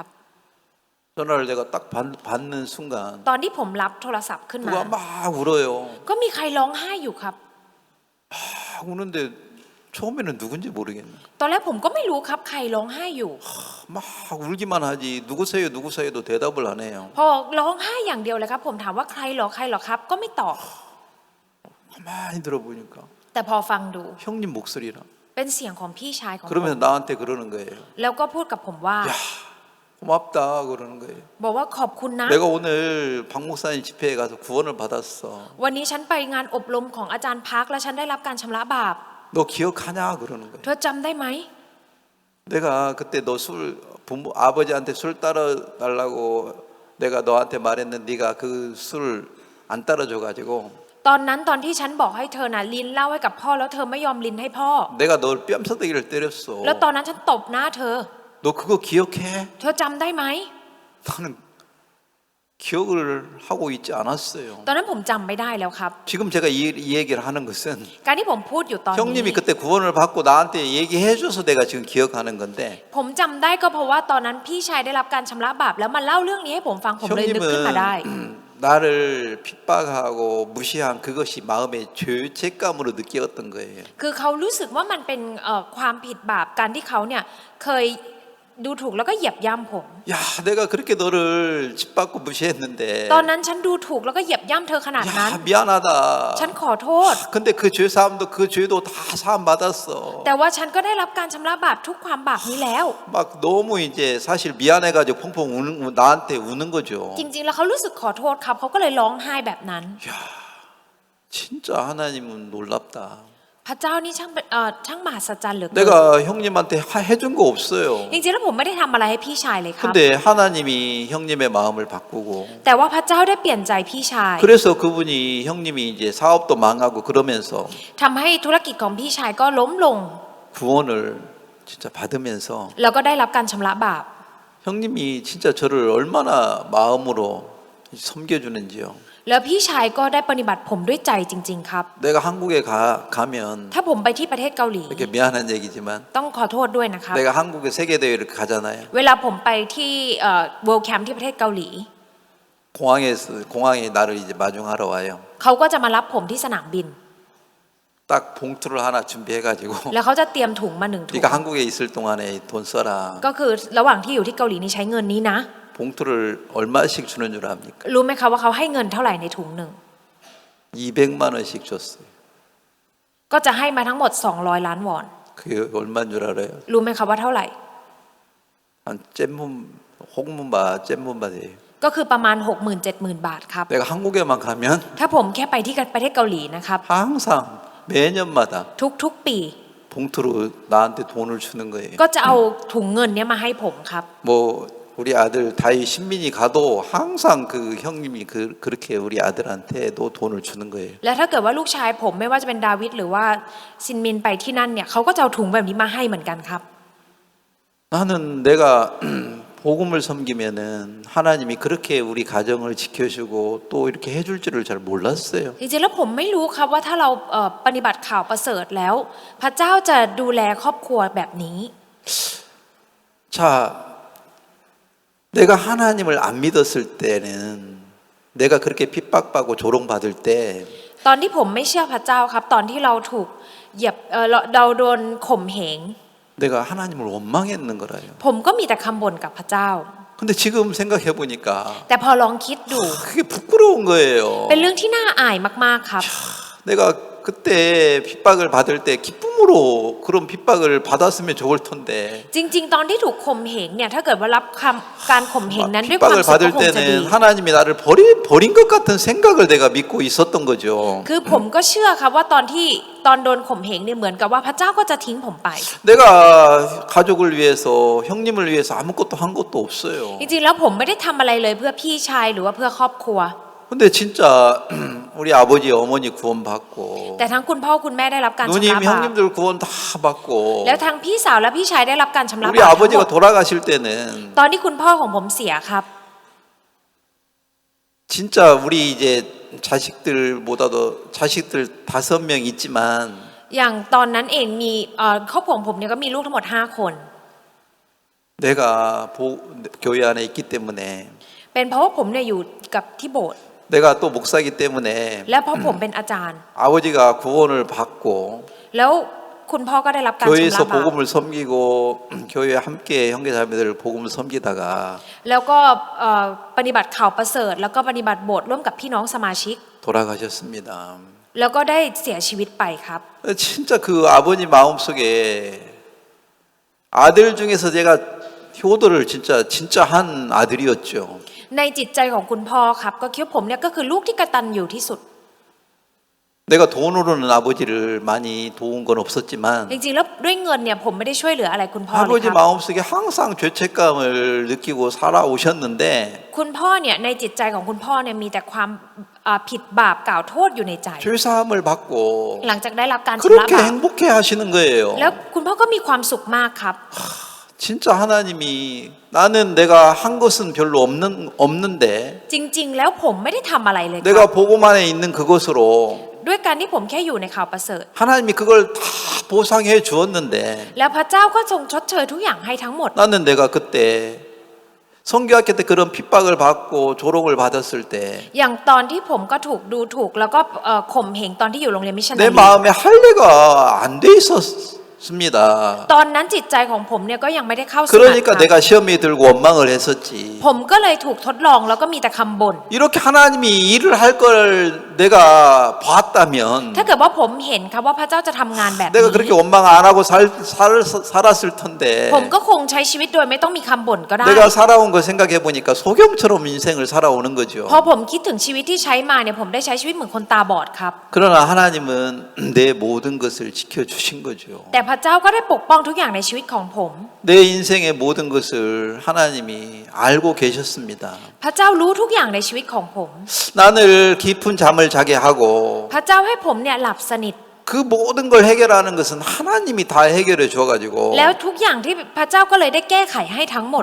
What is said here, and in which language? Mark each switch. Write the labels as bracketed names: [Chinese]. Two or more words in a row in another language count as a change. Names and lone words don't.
[Korean] 전화를 내가 딱 받는 순간 [Thai] ตอนที่ผมรับโทรศัพท์ขึ้นมา [Korean] 누가 막 울어요. [Thai] ก็มีใครร้องไห้อยู่ครับ [Korean] 막 우는데 처음에는 누군지 모르겠네. [Thai] ตอนแรกผมก็ไม่รู้ครับใครร้องไห้อยู่ [Korean] 막 울기만 하지 누구세요도 대답을 안 해요. [Thai] พอร้องไห้อย่างเดียวเลยครับ ผมถามว่าใครเหรอครับ ก็ไม่ตอบ [Korean] 가만히 들어보니까 [Thai] แต่พอฟังดู [Korean] 형님 목소리라. [Thai] เป็นเสียงของพี่ชายของผม [Korean] 그러면서 나한테 그러는 거예요. [Thai] แล้วก็พูดกับผมว่า [Korean] 야 고맙다 그러는 거예요. [Thai] บอกว่าขอบคุณนะ [Korean] 내가 오늘 박 목사님 집회에 가서 구원을 받았어. [Thai] วันนี้ฉันไปงานอบรมของอาจารย์พักและฉันได้รับการชำระบาป [Korean] 너 기억하냐 그러는 [Thai] เธ [Korean] 거예요. [Thai] อจำได้ไหม [Korean] 내가 그때 너 아버지한테 술 따라 달라고 내가 너한테 말했는데 네가 그 술 안 따라줘 가지고 [Thai] ตอนนั้นตอนที่ฉันบอกให้เธอน่ะลิ้นเหล้าให้กับพ่อแล้วเธอไม่ยอมลิ้นให้พ่อ [Korean] 내가 널 뺨싸대기를 때렸어. [Thai] แล้วตอนนั้นฉันตบหน้าเธอ [Korean] 너 그거 기억해? [Thai] เธอจำได้ไหม [Korean] 나는 기억을 하고 있지 않았어요. [Thai] ตอนนั้นผมจำไม่ได้แล้วครับ [Korean] 지금 제가 이 얘기를 하는 것은 [Thai] การที่ผมพูดอยู่ตอนนี้ [Korean] 형님이 그때 구원을 받고 나한테 얘기해줘서 내가 지금 기억하는 건데 [Thai] ผมจำได้ก็เพราะว่าตอนนั้นพี่ชายได้รับการชำระบาปแล้วมาเล่าเรื่องนี้ให้ผมฟังผมเลยนึกขึ้นมาได้ [Korean] 나를 핍박하고 무시한 그것이 마음의 죄책감으로 느꼈던 거예요. [Thai] คือเขารู้สึกว่ามันเป็นความผิดบาปการที่เขาเนี่ยเคยดูถูกแล้วก็เหยียบย่ำผม [Korean] 야, 내가 그렇게 너를 짓밟고 무시했는데. [Thai] ตอนนั้นฉันดูถูกแล้วก็เหยียบย่ำเธอขนาดนั้น [Korean] 야, 미안하다. [Thai] ฉันขอโทษ [Korean] 근데 그 죄 사함도 그 죄도 다 사함 받았어. [Thai] แต่ว่าฉันก็ได้รับการชำระบาปทุกความบาปนี้แล้ว [Korean] 막 너무 이제 사실 미안해가지고 펑펑 나한테 우는 거죠. [Thai] จริงๆแล้วเขารู้สึกขอโทษครับเขาก็เลยร้องไห้แบบนั้น [Korean] 야, 진짜 하나님은 놀랍다. [Thai] พระเจ้านี่ช่างมหัศจรรย์เหลือเกิน [Korean] 내가 형님한테 해준 거 없어요. [Thai] จริงๆแล้วผมไม่ได้ทำอะไรให้พี่ชายเลยครับ [Korean] 근데 하나님이 형님의 마음을 바꾸고 [Thai] แต่ว่าพระเจ้าได้เปลี่ยนใจพี่ชาย [Korean] 그래서 그분이 형님이 이제 사업도 망하고 그러면서 [Thai] ทำให้ธุรกิจของพี่ชายก็ล้มลง [Korean] 구원을 진짜 받으면서 [Thai] แล้วก็ได้รับการชำระบาป [Korean] 형님이 진짜 저를 얼마나 마음으로 섬겨주는지요. [Thai] แล้วพี่ชายก็ได้ปฏิบัติผมด้วยใจจริงๆครับ [Korean] 내가 한국에 가면 [Thai] ถ้าผมไปที่ประเทศเกาหลี [Korean] 이렇게 미안한 얘기지만 [Thai] ต้องขอโทษด้วยนะครับ [Korean] 내가 한국에 세계 대회를 가잖아요. [Thai] เวลาผมไปที่ [English] World Camp [Thai] ที่ประเทศเกาหลี [Korean] 공항에 나를 이제 마중하러 와요. [Thai] เขาก็จะมารับผมที่สนามบิน [Korean] 딱 봉투를 하나 준비해가지고 [Thai] แล้วเขาจะเตรียมถุงมา1 ถุง [Korean] 네가 한국에 있을 동안에 돈 써라. [Thai] ก็คือระหว่างที่อยู่ที่เกาหลีนี่ใช้เงินนี้นะ [Korean] 봉투를 얼마씩 주는 줄 압니까? [Thai] รู้ไหมคะว่าเขาให้เงินเท่าไหร่ในถุงหนึ่ง [Korean] 200만 원씩 줬어요. [Thai] ก็จะให้มาทั้งหมด200ล้านวอน [Korean] 그게 얼마인 줄 알아요? [Thai] รู้ไหมครับว่าเท่าไหร่ [Korean] 한 홍문바 잼문바예요. [Thai] ก็คือประมาณ 60,000-70,000 บาทครับ [Korean] 내가 한국에만 가면 [Thai] ถ้าผมแค่ไปที่ประเทศเกาหลีนะครับ [Korean] 항상 매년마다 [Thai] ทุกๆปี [Korean] 봉투로 나한테 돈을 주는 거예요. [Thai] ก็จะเอาถุงเงินเนี้ยมาให้ผมครับ [Korean] 뭐 우리 아들 다이 신민이 가도 항상 그 형님이 그렇게 우리 아들한테도 돈을 주는 거예요. [Thai] และถ้าเกิดว่าลูกชายผมไม่ว่าจะเป็นดาวิดหรือว่าซินมินไปที่นั่นเนี่ยเขาก็จะเอาถุงแบบนี้มาให้เหมือนกันครับ [Korean] 나는 내가 복음을 섬기면은 하나님이 그렇게 우리 가정을 지켜주고 또 이렇게 해줄 줄을 잘 몰랐어요. [Thai] จริงๆแล้วผมไม่รู้ครับว่าถ้าเราปฏิบัติข่าวประเสริฐแล้ว พระเจ้าจะดูแลครอบครัวแบบนี้ [Korean] 자, 내가 하나님을 안 믿었을 때는 내가 그렇게 핍박받고 조롱받을 때 [Thai] ตอนที่ผมไม่เชื่อพระเจ้าครับ ตอนที่เราถูกเหยียบเราโดนข่มเหง [Korean] 내가 하나님을 원망했는 거라요. [Thai] ผมก็มีแต่คำบ่นกับพระเจ้า [Korean] 근데 지금 생각해 보니까 [Thai] แต่พอลองคิดดู [Korean] 그게 부끄러운 거예요. [Thai] เป็นเรื่องที่น่าอายมากๆครับ [Korean] 내가 그때 핍박을 받을 때 기쁨으로 그런 핍박을 받았으면 좋을 텐데 [Thai] จริงๆ ตอนที่ถูกข่มเหงเนี่ยถ้าเกิดว่ารับการข่มเหงนั้นด้วยความ [Korean] 핍박을 [Thai] สุขก็ [Korean] 받을 [Thai] คงจะดี [Korean] 때는 하나님이 나를 버린 것 같은 생각을 내가 믿고 있었던 거죠. [Thai] คือผมก็เชื่อครับว่าตอนโดนข่มเหงเนี่ยเหมือนกับว่าพระเจ้าก็จะทิ้งผมไป [Korean] 내가 가족을 위해서 형님을 위해서 아무것도 한 것도 없어요. [Thai] จริงๆ แล้วผมไม่ได้ทำอะไรเลยเพื่อพี่ชายหรือว่าเพื่อครอบครัว [Korean] 근데 진짜 우리 아버지 어머니 구원받고 [Thai] แต่ทั้งคุณพ่อคุณแม่ได้รับการชำ [Korean] 누님 [Thai] ระบาป [Korean] 형님들 구원 다 받고 [Thai] แล้วทั้งพี่สาวและพี่ชายได้รับการชำระ [Korean] 우리 [Thai] บาปทั้งหม [Korean] 아버지가 [Thai] ด [Korean] 돌아가실 때는 [Thai] ตอนที่คุณพ่อของผมเสียครับ [Korean] 진짜 우리 이제 자식들 5명 있지만 [Thai] อย่างตอนนั้นเองมีครอบครัวของผมเนี่ยก็มีลูกทั้งหมด5 คน [Korean] 내가 교회 안에 있기 때문에 [Thai] เป็นเพราะว่าผมเนี่ยอยู่กับที่โบสถ์ [Korean] 내가 또 목사이기 때문에 [Thai] และเพราะผมเป็นอาจารย์ [Korean] 아버지가 구원을 받고 [Thai] แล้วคุณพ่อก็ได้รับการชำ [Korean] 교회에서 [Thai] ระบาป [Korean] 복음을 섬기고 교회에 함께 형제자매들 복음을 섬기다가 [Thai] แล้วก็ปฏิบัติข่าวประเสริฐแล้วก็ปฏิบัติโบสถ์ร่วมกับพี่น้องสมาชิก [Korean] 돌아가셨습니다. [Thai] แล้วก็ได้เสียชีวิตไปครับ [Korean] 진짜 그 아버지 마음속에 아들 중에서 제가 효도를 진짜 한 아들이었죠. [Thai] ในจิตใจของคุณพ่อครับก็คิดว่าผมเนี่ยก็คือลูกที่กตัญญูที่สุด [Korean] 내가 돈으로는 아버지를 많이 도운 건 없었지만 [Thai] จริงๆแล้วด้วยเงินเนี่ยผมไม่ได้ช่วยเหลืออะไรคุณพ่อเลย [Korean] 아버지 [Thai] ครับ [Korean] 마음속에 항상 죄책감을 느끼고 살아오셨는데 [Thai] คุณพ่อเนี่ยในจิตใจของคุณพ่อเนี่ยมีแต่ความผิดบาปกล่าวโทษอยู่ในใจ [Korean] 죄사함을 받고 [Thai] หลังจากได้รับการชำระ [Korean] 그렇게 [Thai] บาป [Korean] 행복해 하시는 거예요. [Thai] แล้วคุณพ่อก็มีความสุขมากครับ [Korean] 진짜 하나님이 나는 내가 한 것은 별로 없는데 [Thai] จริงๆ แล้วผมไม่ได้ทำอะไรเลยค [Korean] 내가 [Thai] รับ [Korean] 복음 안에 있는 그것으로 [Thai] ด้วยการที่ผมแค่อยู่ในข่าวประเสริฐ [Korean] 하나님이 그걸 다 보상해 주었는데 [Thai] แล้วพระเจ้าก็ทรงชดเชยทุกอย่างให้ทั้งหมด [Korean] 나는 내가 그때 성교학교 때 그런 핍박을 받고 조롱을 받았을 때 [Thai] อย่างตอนที่ผมก็ถูกดูถูกแล้วก็ข่มเหงตอนที่อยู่โรงเรียนมิชชันนา [Korean] 내 [Thai] รี [Korean] 마음에 할례가 안 돼 있었습니다. [Thai] ตอนนั้นจิตใจของผมเนี่ยก็ยังไม่ได้เข้าสมัคร [Korean] 그러니까 내가 시험에 들고 원망을 했었지. [Thai] ผมก็เลยถูกทดลองแล้วก็มีแต่คำบ่น [Korean] 이렇게 하나님이 일을 할 걸 내가 봤다면 [Thai] ถ้าเกิดว่าผมเห็นครับว่าพระเจ้าจะทำงานแบบ [Korean] 내가 [Thai] นี้ [Korean] 그렇게 원망 안 하고 살았을 텐데 [Thai] ผมก็คงใช้ชีวิตโดยไม่ต้องมีคำบ่นก็ได้ [Korean] 내가 살아온 거 생각해 보니까 소경처럼 인생을 살아오는 거죠. [Thai] พอผมคิดถึงชีวิตที่ใช้มาเนี่ยผมได้ใช้ชีวิตเหมือนคนตาบอดครับ [Korean] 그러나 하나님은 내 모든 것을 지켜주신 거죠. [Thai] แต่พระเจ้าก็ได้ปกป้องทุกอย่างในชีวิตของผม [Korean] 내 인생의 모든 것을 하나님이 알고 계셨습니다. [Thai] พระเจ้ารู้ทุกอย่างในชีวิตของผม [Korean] 나를 깊은 잠을 자게 하고 [Thai] พระเจ้าให้ผมเนี่ยหลับสนิท [Korean] 그 모든 걸 해결하는 것은 하나님이 다 해결해 줘가지고 [Thai] แล้วทุกอย่างที่พระเจ้าก็เลยได้แก้ไขให้ทั้งหมด